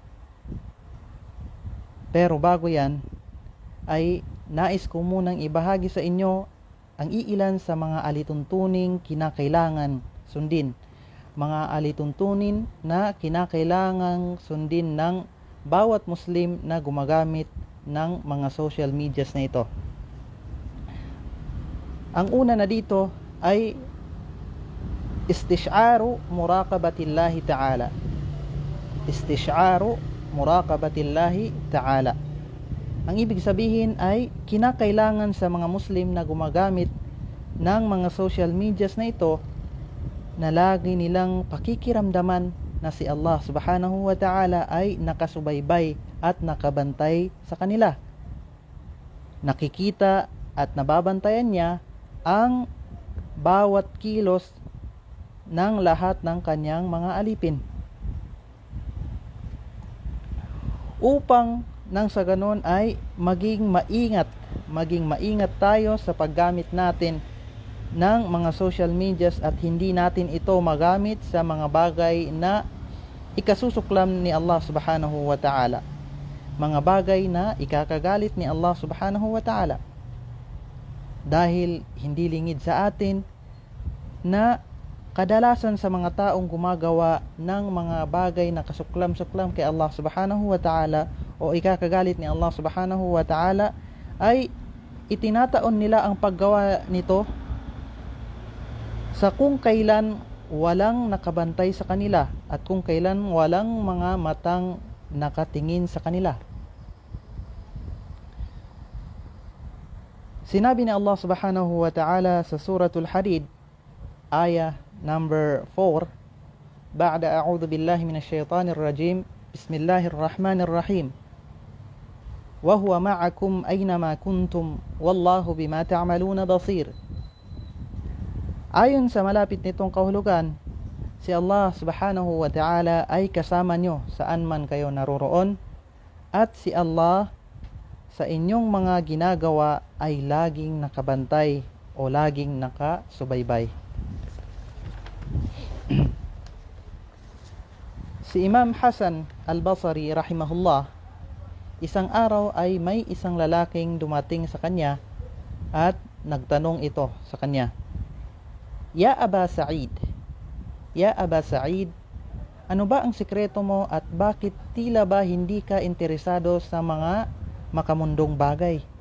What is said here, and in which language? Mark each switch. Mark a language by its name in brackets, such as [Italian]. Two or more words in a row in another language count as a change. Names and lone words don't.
[Filipino] Pero bago yan, ay nais ko munang ibahagi sa inyo ang iilan sa mga alituntuning kinakailangan sundin. Mga alituntunin na kinakailangang sundin ng bawat Muslim na gumagamit ng mga [English] social medias [Filipino] na ito. Ang una na dito ay [Arabic] استشعار مراقبة الله تعالى. استشعار مراقبة الله تعالى. [Filipino] Ang ibig sabihin ay kinakailangan sa mga Muslim na gumagamit ng mga [English] social medias [Filipino] na ito na lagi nilang pakikiramdaman na si Allah [Arabic] سبحانه وتعالى [Filipino] ay nakasubaybay at nakabantay sa kanila. Nakikita at nababantayan niya ang bawat kilos ng lahat ng kanyang mga alipin. Upang nang sa ganon ay maging maingat tayo sa paggamit natin ng mga [English] social medias [Filipino] at hindi natin ito magamit sa mga bagay na ikasusuklam ni Allah [Arabic] سبحانه وتعالى, [Filipino] mga bagay na ikakagalit ni Allah [Arabic] سبحانه وتعالى, [Filipino] dahil hindi lingid sa atin na kadalasan sa mga taong gumagawa ng mga bagay na kasuklam-suklam kay Allah [Arabic] سبحانه وتعالى [Filipino] o ikakagalit ni Allah [Arabic] سبحانه وتعالى [Filipino] ay itinataon nila ang paggawa nito sa kung kailan walang nakabantay sa kanila at kung kailan walang mga matang nakatingin sa kanila. Sinabi ni Allah [Arabic] سبحانه وتعالى [Filipino] sa suratul Hadid, ayah number 4, [Arabic] بعد أعوذ بالله من الشيطان الرجيم بسم الله الرحمن الرحيم وهو معكم أين ما كنتم والله بما تعملون بصير. [Filipino] Ayon sa malapit nitong kahulugan, si Allah [Arabic] سبحانه وتعالى [Filipino] ay kasama nyo saan man kayo naroroon, at si Allah sa inyong mga ginagawa ay laging nakabantay o laging nakasubaybay. Si Imam Hasan al-Basri rahimahullah, isang araw ay may isang lalaking dumating sa kanya at nagtanong ito sa kanya, [Arabic] يا أبا سعيد، يا أبا سعيد, [Filipino] ano ba ang sikreto mo at bakit tila ba hindi ka interesado sa mga makamundong bagay?